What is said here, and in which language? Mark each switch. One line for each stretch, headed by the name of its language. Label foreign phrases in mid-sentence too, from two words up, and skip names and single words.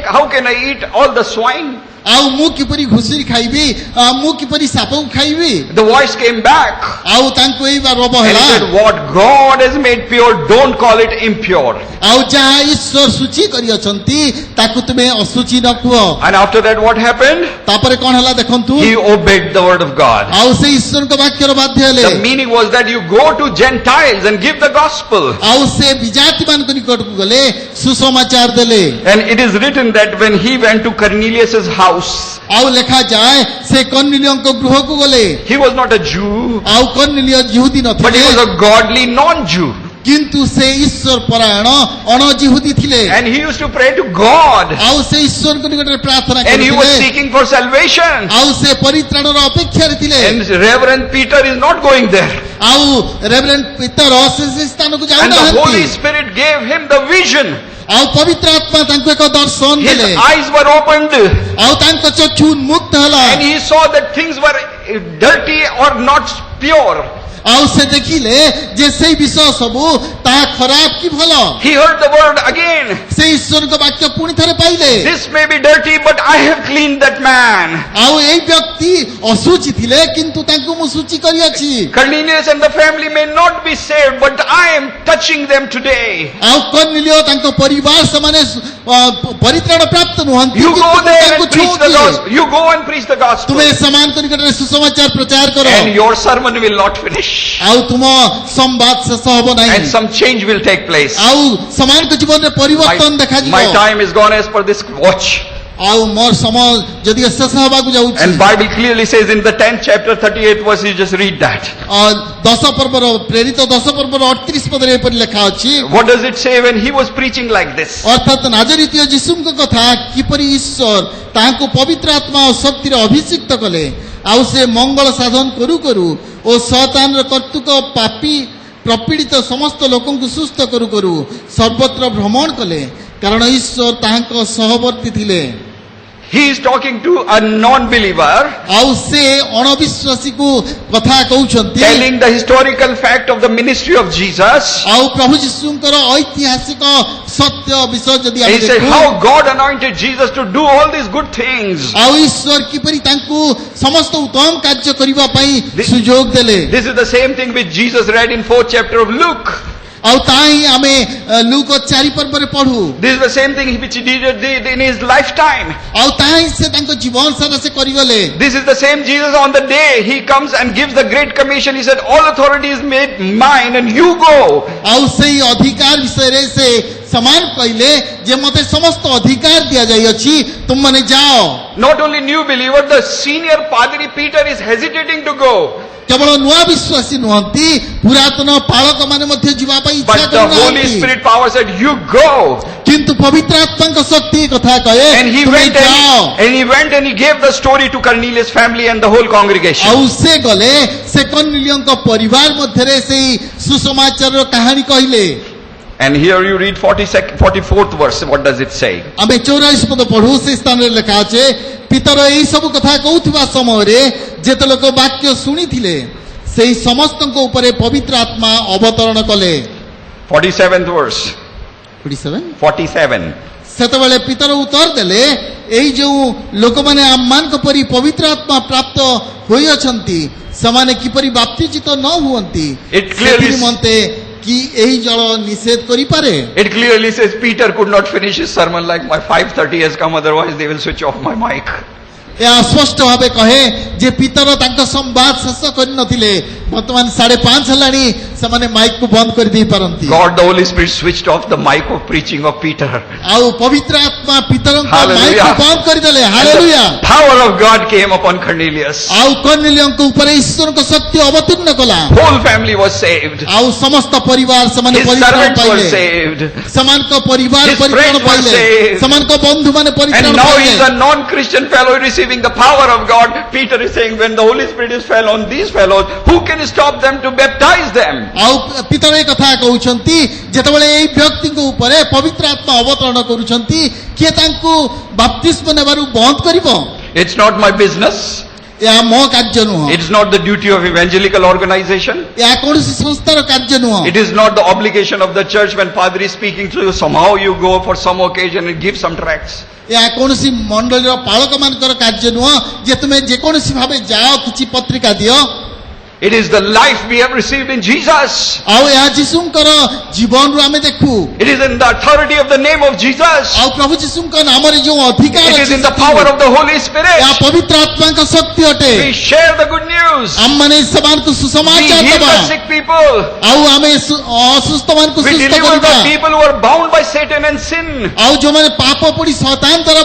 English: How can I eat all the swine?
Odia: ଆଉ ମୁଁ କିପରି ଘୁଷୁରି ଖାଇବି ମୁଁ କିପରି ସାପକୁ ଖାଇବି।
English: The voice came back.
Odia: ଆଉ ତାଙ୍କୁ ଏଇ ରୋଗ
English: And he
Odia: ହେଲା।
English: said, what God has made pure, don't call it impure.
Odia: ଆଉ ଯାହା ଈଶ୍ୱର ସୂଚୀ କରିଅଛନ୍ତି ତାକୁ ତୁମେ ଅଶୁଚି ନ କୁହ।
English: And after that what happened?
Odia: ତାପରେ କଣ ହେଲା ଦେଖନ୍ତୁ।
English: He obeyed the word of God.
Odia: ଆଉ ସେ ଈଶ୍ୱରଙ୍କ ବାକ୍ୟର ବାଧ୍ୟ ହେଲେ।
English: The meaning was that you go to Gentiles and give the gospel.
Odia: ଆଉ ସେ ବିଜାତି ମାନଙ୍କ ନିକଟକୁ ଗଲେ ସୁସମାଚାର ଦେଲେ।
English: And it is written that when he went to Cornelius' house,
Odia: ଆଉ ଲେଖାଯାଏ ସେ କର୍ଣ୍ଣିଲିୟଙ୍କ ଗୃହକୁ ଗଲେ।
English: he was not a Jew,
Odia: ଆଉ କର୍ଣ୍ଣିଲିୟ ଯିହୁଦୀ
English: but he was
Odia: ନଥିଲେ
English: a godly non-Jew.
Odia: କିନ୍ତୁ ସେ ଈଶ୍ୱର ପରାୟଣ ଅଣଯିହୁଦୀ ଥିଲେ।
English: And he used to pray to God.
Odia: ଆଉ ସେ ଈଶ୍ୱରଙ୍କ ନିକଟରେ ପ୍ରାର୍ଥନା
English: And he was
Odia: କରୁଥିଲେ।
English: seeking for salvation.
Odia: ଆଉ ସେ ପରିତ୍ରାଣର ଅପେକ୍ଷାରେ ଥିଲେ।
English: And Reverend Peter is not going there.
Odia: ଆଉ ରେଭରେଣ୍ଡ ପିତର ସେ ସ୍ଥାନକୁ
English: And the Holy
Odia: ଯାଉନାହାନ୍ତି।
English: Spirit gave him the vision.
Odia: ଆଉ ପବିତ୍ର ଆତ୍ମା ତାଙ୍କୁ ଏକ ଦର୍ଶନ
English: His
Odia: ଦେଲେ।
English: eyes were opened.
Odia: ଆଉ ତାଙ୍କ ଚକ୍ଷୁ ଉନ୍ମୁକ୍ତ ହେଲା।
English: And he saw that things were dirty or not pure.
Odia: ଆଉ ସେ ଦେଖିଲେ ଯେ ସେଇ ବିଷୟ ସବୁ ତାହା ଖରାପ କି ଭଲ।
English: He heard the word again.
Odia: ସେ ଈଶ୍ୱରଙ୍କ ବାକ୍ୟ ପୁଣି ଥରେ ପାଇଲେ।
English: This may be dirty, but I have cleaned that man.
Odia: ଆଉ ଏଇ ବ୍ୟକ୍ତି ଅଶୁଚି ଥିଲେ କିନ୍ତୁ ତାଙ୍କୁ ମୁଁ ସୂଚୀ କରିଅଛି।
English: Cornelius and the family may not be saved, but I am touching them today.
Odia: ଆଉ କର୍ଣ୍ଣିଲିୟ ତାଙ୍କ ପରିବାର ସେମାନେ ପରିତ୍ରାଣ ପ୍ରାପ୍ତ ନୁହନ୍ତି
English: You
Odia: କିନ୍ତୁ
English: go
Odia: ମୁଁ
English: there
Odia: ତାଙ୍କୁ
English: and preach the
Odia: ଛୁଉଁଛି।
English: gospel. You go and preach the gospel.
Odia: ତୁମେ ସେମାନଙ୍କ ନିକଟରେ ସୁସମାଚାର ପ୍ରଚାର କର।
English: And your sermon will not finish.
Odia: ଆଉ ତୁମ ସମ୍ବାଦ ଶେଷ ହେବ ନାହିଁ।
English: And some change will take place.
Odia: ଆଉ ସେମାନଙ୍କ ଜୀବନରେ ପରିବର୍ତ୍ତନ ଦେଖାଯିବ।
English: My time is gone as per this watch.
Odia: ଆଉ ମୋର ସମୟ ଯଦି ଶେଷ ହେବାକୁ ଯାଉଛି।
English: And Bible clearly says in the 10th chapter 38 verse, you just read that.
Odia: ଦଶ ପର୍ବର ପ୍ରେରିତ ଦଶ ପର୍ବର 38 ପଦରେ ଏପରି ଲେଖା ଅଛି।
English: What does it say when he was preaching like this?
Odia: ଅର୍ଥାତ୍ ନାଜରିତୀୟ ଯୀଶୁଙ୍କ କଥା କିପରି ଈଶ୍ୱର ତାହାଙ୍କୁ ପବିତ୍ର ଆତ୍ମା ଓ ଶକ୍ତିରେ ଅଭିଷିକ୍ତ କଲେ। ଆଉ ସେ ମଙ୍ଗଳ ସାଧନ କରୁ କରୁ ଓ ଶୟତାନର କର୍ତ୍ତୃକ ପାପୀ ପ୍ରପୀଡ଼ିତ ସମସ୍ତ ଲୋକଙ୍କୁ ସୁସ୍ଥ କରୁ କରୁ ସର୍ବତ୍ର ଭ୍ରମଣ କଲେ କାରଣ ଈଶ୍ୱର ତାହାଙ୍କ ସହବର୍ତ୍ତୀ ଥିଲେ।
English: He is talking to a non-believer,
Odia: ଆଉ ସେ ଅଣବିଶ୍ୱାସୀକୁ କଥା କହୁଛନ୍ତି।
English: telling the historical fact of the ministry of Jesus.
Odia: ଆଉ ପ୍ରଭୁ ଯୀଶୁଙ୍କର ଐତିହାସିକ ସତ୍ୟ ବିଷୟ ଯଦି
English: And
Odia: ଆମେ
English: he said
Odia: ଦେଖୁ
English: how God anointed Jesus to do all these good things.
Odia: ଆଉ ଈଶ୍ୱର କିପରି ତାଙ୍କୁ ସମସ୍ତ ଉତ୍ତମ କାର୍ଯ୍ୟ କରିବା ପାଇଁ
English: This-
Odia: ସୁଯୋଗ ଦେଲେ।
English: This is the same thing which Jesus read in 4th chapter of Luke.
Odia: ଆଉ ତାହା ହିଁ ଆମେ ଲୁକ 4 ପର୍ବରେ ପଢୁ।
English: This is the same thing which he did in his lifetime.
Odia: ଆଉ ତାହା ହିଁ ସେ ତାଙ୍କ ଜୀବନ ସାରା ସେ କରିଗଲେ।
English: This is the same Jesus on the day he comes and gives the great commission. He said, all authority is made mine and you go.
Odia: ଆଉ ସେଇ ଅଧିକାର ବିଷୟରେ ସେ ସମାନ କହିଲେ ଯେ ମତେ ସମସ୍ତ ଅଧିକାର ଦିଆଯାଇଅଛି ତୁମମାନେ ଯାଅ।
English: Not only new believer, the senior Padri Peter is hesitating to go.
Odia: କେବଳ ନୂଆ ବିଶ୍ୱାସୀ ନୁହନ୍ତି, ପୁରାତନ ପାଳକ ମାନେ ମଧ୍ୟ ଯିବା ପାଇଁ ଇଚ୍ଛା
English: But the Holy
Odia: କରୁନାହାନ୍ତି।
English: Spirit power said, you go.
Odia: କିନ୍ତୁ ପବିତ୍ର ଆତ୍ମାଙ୍କ ଶକ୍ତି କଥା କହେ
English: And he
Odia: ତୁମେ
English: went
Odia: ଯାଅ।
English: and he gave the story to Cornelius' family and the whole congregation.
Odia: ଆଉ ସେ ଗଲେ ସେ କର୍ଣ୍ଣେଲିୟଙ୍କ ପରିବାର ମଧ୍ୟରେ ସେଇ ସୁସମାଚାରର କାହାଣୀ କହିଲେ।
English: And here you read 44th verse. What does it say?
Odia: ଆମେ 44 ପଦ ପଢୁ, ସେ ସ୍ଥାନରେ ଲେଖା ଅଛି, ପିତର ଏଇ ସବୁ କଥା କହୁଥିବା ସମୟରେ ଯେତେ ଲୋକ ବାକ୍ୟ ଶୁଣିଥିଲେ ସେହି ସମସ୍ତଙ୍କ ଉପରେ ପବିତ୍ର ଆତ୍ମା ଅବତରଣ କଲେ।
English: 47th verse. 47.
Odia: ସେତେବେଳେ ପିତର ଉତ୍ତର ଦେଲେ, ଏଇ ଯେଉଁ ଲୋକମାନେ ଆମମାନଙ୍କ ପରି ପବିତ୍ର ଆତ୍ମା ପ୍ରାପ୍ତ ହୋଇଅଛନ୍ତି ସେମାନେ କିପରି ବାପ୍ତିଜିତ ନ ହୁଅନ୍ତି
English: It clearly-
Odia: ନିମନ୍ତେ କି ଏହି ଜଳ ନିଷେଧ କରିପାରେ?
English: It clearly says Peter could not finish his sermon like my 5:30 has come, otherwise they will switch off my mic.
Odia: ଏହା ସ୍ପଷ୍ଟ ଭାବେ କହେ ଯେ ପିତର ତାଙ୍କ ସମ୍ବାଦ ଶେଷ କରିନଥିଲେ, ବର୍ତ୍ତମାନ 5:30 ହେଲାଣି, ସେମାନେ ମାଇକକୁ ବନ୍ଦ କରିଦେଇ ପାରନ୍ତି।
English: God the Holy Spirit switched off the mic of preaching of Peter.
Odia: ଆଉ ପବିତ୍ର ଆତ୍ମା ପିତରଙ୍କ
English: Hallelujah.
Odia: ମାଇକକୁ ବନ୍ଦ କରିଦେଲେ।
English: And
Odia: ହାଲେଲୁୟା।
English: the power of God came upon Cornelius.
Odia: ଆଉ କର୍ଣ୍ଣେଲିୟଙ୍କ ଉପରେ ଈଶ୍ୱରଙ୍କ ଶକ୍ତି ଅବତୀର୍ଣ୍ଣ କଲା।
English: Whole family was saved.
Odia: ଆଉ ସମସ୍ତ ପରିବାର ସେମାନେ
English: His
Odia: ପରିତ୍ରାଣ
English: servants were
Odia: ପାଇଲେ।
English: saved.
Odia: ସେମାନଙ୍କ ପରିବାର
English: His
Odia: ପରିତ୍ରାଣ
English: friends were
Odia: ପାଇଲେ,
English: saved.
Odia: ସେମାନଙ୍କ ବନ୍ଧୁମାନେ ପରିତ୍ରାଣ
English: And now he is
Odia: ପାଇଲେ।
English: a non-Christian fellow receiving the power of God. Peter is saying, when the Holy Spirit is fell on these fellows, who can stop them to baptize them?
Odia: ଆଉ ପିତର ଏ କଥା କହୁଛନ୍ତି, ଯେତେବେଳେ ଏଇ ବ୍ୟକ୍ତିଙ୍କ ଉପରେ ପବିତ୍ର ଆତ୍ମା ଅବତରଣ କରୁଛନ୍ତି, କିଏ ତାଙ୍କୁ ବାପ୍ତିସ୍ମ ନେବାରୁ ବନ୍ଦ କରିବ?
English: It's not my business.
Odia: ଏହା ମୋ କାର୍ଯ୍ୟ ନୁହଁ,
English: It's not the duty of evangelical organization.
Odia: ଏହା କୌଣସି ସଂସ୍ଥାର କାର୍ଯ୍ୟ ନୁହଁ,
English: It is not the obligation of the church when Padre is speaking to you. Somehow you go for some occasion and give some tracts.
Odia: ଏହା କୌଣସି ମଣ୍ଡଳୀର ପାଳକ ମାନଙ୍କର କାର୍ଯ୍ୟ ନୁହଁ ଯେ ତୁମେ ଯେକୌଣସି ଭାବେ ଯାଅ କିଛି ପତ୍ରିକା ଦିଅ।
English: It is the life we have received in Jesus.
Odia: ଆଉ ଏହା ଯୀଶୁଙ୍କର ଜୀବନରୁ ଆମେ ଦେଖୁ।
English: It is in the authority of the name of Jesus.
Odia: ଆଉ ପ୍ରଭୁ ଯୀଶୁଙ୍କ ନାମରେ ଯେଉଁ ଅଧିକାର
English: It is
Odia: ଅଛି,
English: in the power of the Holy
Odia: ଏହା
English: Spirit.
Odia: ପବିତ୍ର ଆତ୍ମାଙ୍କ ଶକ୍ତି ଅଟେ।
English: We share the good news.
Odia: ଆମମାନେ ସେମାନଙ୍କୁ
English: We
Odia: ସୁସମାଚାର
English: heal
Odia: ଦେବା,
English: the sick people.
Odia: ଆଉ ଆମେ ଅସୁସ୍ଥ ମାନଙ୍କୁ
English: We
Odia: ସୁସ୍ଥ
English: deliver
Odia: କରିବା,
English: the people who are bound by Satan and sin.
Odia: ଆଉ ଯେଉଁମାନେ ପାପ ପଡ଼ି ଶୈତାନ ଦ୍ୱାରା